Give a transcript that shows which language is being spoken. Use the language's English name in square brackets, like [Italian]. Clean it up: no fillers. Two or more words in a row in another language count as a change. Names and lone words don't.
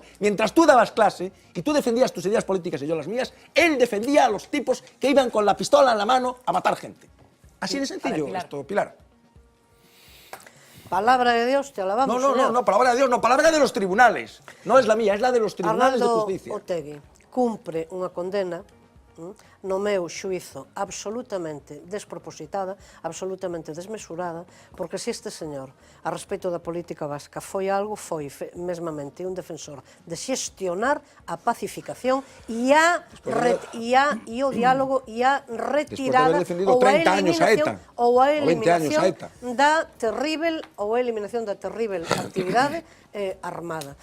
[Spanish] Mientras tú dabas clase y tú defendías tus ideas políticas y yo las mías, él defendía a los tipos que iban con la pistola en la mano a matar gente. Así de sencillo esto, Pilar. Palabra de Dios, te alabamos. No, palabra de Dios, no, palabra de los tribunales. No es la mía, es la de los tribunales de justicia. [Galician] Otegi, cumpre unha condena no meu xuizo absolutamente despropositada, absolutamente desmesurada, porque se este señor, a respecto da política vasca, foi algo, foi mesmamente un defensor de xestionar a pacificación e o diálogo e a retirada ou a eliminación da terrible actividade armada.